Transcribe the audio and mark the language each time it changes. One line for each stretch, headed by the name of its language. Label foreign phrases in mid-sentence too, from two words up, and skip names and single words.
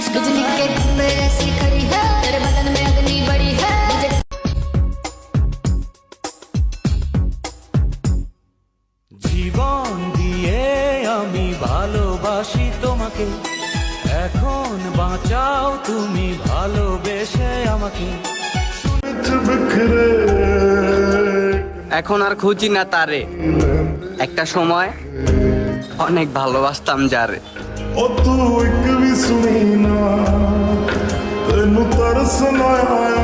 Bangla: জীবন দিয়ে আমি ভালোবাসি তোমাকে, এখন বাঁচাও তুমি ভালোবেসে আমাকে। এখন আর খুঁজি না তারে, একটা সময় অনেক ভালোবাসতাম যারে।
Punjabi: ਉਹ ਤੂੰ ਇੱਕ ਵੀ ਸੁਣੀ ਨਾ, ਤੈਨੂੰ ਤਰਸ ਨਾ